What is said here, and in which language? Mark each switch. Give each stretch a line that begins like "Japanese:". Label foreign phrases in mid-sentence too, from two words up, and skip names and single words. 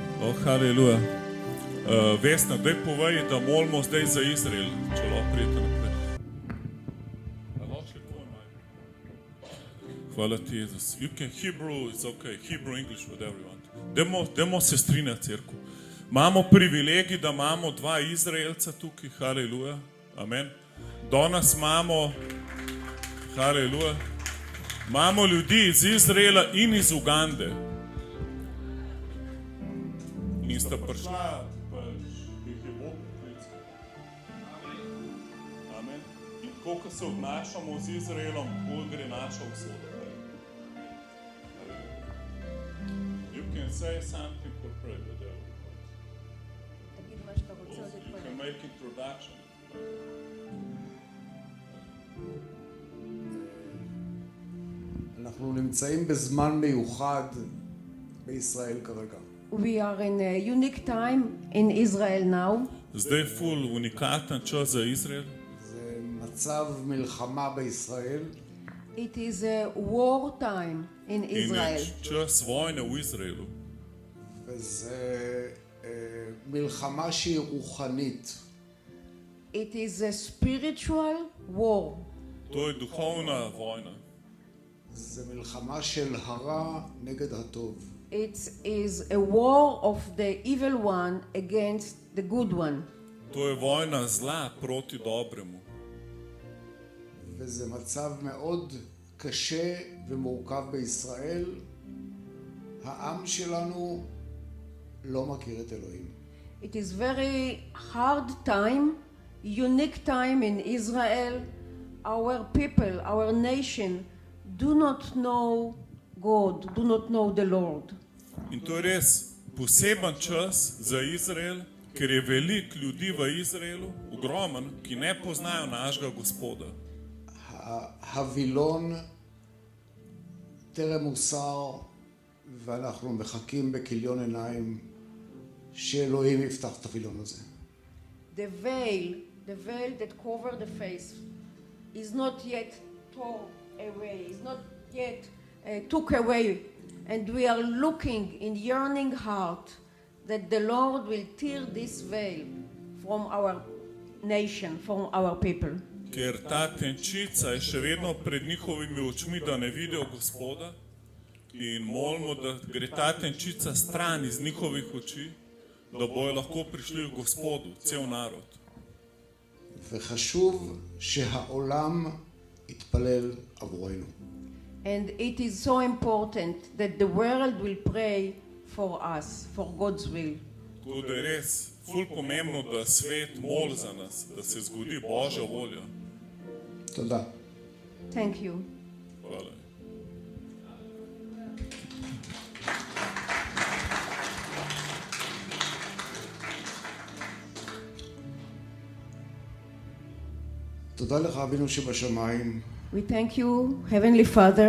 Slovenian: Haleluja. Vesna, daj povej, da molimo zdaj za Izrael, če lahko prijete naprej. Hvala ti, Jezus.
English: You can Hebrew, it's okay. Hebrew, English, whatever you want.
Slovenian: Dajmo se strinjati, cerkev. Imamo privilegij, da imamo dva Izraelca tukaj, haleluja, amen. Danes imamo, haleluja, imamo ljudi iz Izraela in iz Ugande. In sta prišla, jih je Bog poklical. Amen. In tako, ko se obnašamo z Izraelom, tako gre naša usoda.
English: You can say something for prayer. You can make introduction.
Hebrew: אנחנו נמצאים בזמן מיוחד בישראל כרגע.
English: We are in a unique time in Israel now.
Slovenian: Zdaj ful unikaten čas za Izrael.
Hebrew: זה מצב מלחמה בישראל.
English: It is a war time in Israel.
Slovenian: In čas vojne v Izraelu.
Hebrew: וזה מלחמה שהיא רוחנית.
English: It is a spiritual war.
Slovenian: To je duhovna vojna.
Hebrew: זה מלחמה של הרע נגד הטוב.
English: It is a war of the evil one against the good one.
Slovenian: To je vojna zla proti dobremu.
Hebrew: וזה מצב מאוד קשה ומורכב בישראל. העם שלנו לא מכיר את אלוהים.
English: It is very hard time, unique time in Israel. Our people, our nation do not know God, do not know the Lord.
Slovenian: In to je res poseben čas za Izrael, ker je veliko ljudi v Izraelu, ogromen, ki ne poznajo našega Gospoda.
Hebrew: הווילון טרם הוסר ואנחנו מחכים בכיליון עיניים שאלוהים יפתח את הווילון הזה.
English: The veil that covered the face is not yet torn away, is not yet took away, and we are looking in yearning heart that the Lord will tear this veil from our nation, from our people.
Slovenian: Ker ta tenčica je še vedno pred njihovimi očmi, da ne vidijo Gospoda, in molimo, da gre ta tenčica stran iz njihovih oči, da bojo lahko prišli v Gospodu, cel narod.
Hebrew: וחשוב שהעולם יתפלל עבורנו.
English: And it is so important that the world will pray for us, for God's will.
Slovenian: Tako da je res ful pomembno, da svet moli za nas, da se zgodi Božja volja.
Hebrew: תודה.
English: Thank you.
Slovenian: Hvala.
Hebrew: תודה לך אבינו שבשמיים
English: We thank you, Heavenly Father,